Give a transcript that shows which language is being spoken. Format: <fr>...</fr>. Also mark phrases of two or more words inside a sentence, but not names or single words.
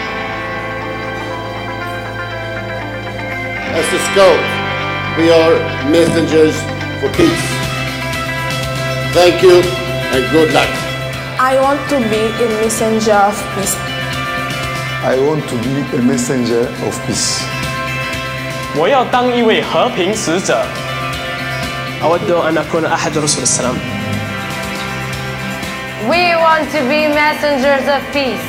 <en>As a scout, we are messengers for peace. Thank you and good luck. I want to be a messenger of peace. I want to be a messenger of peace.</en> <zh>我要当一位和平使者。</zh> <ar>أود أن أكون أحد رسل السلام.</ar> <en>We want to be messengers of peace.</en>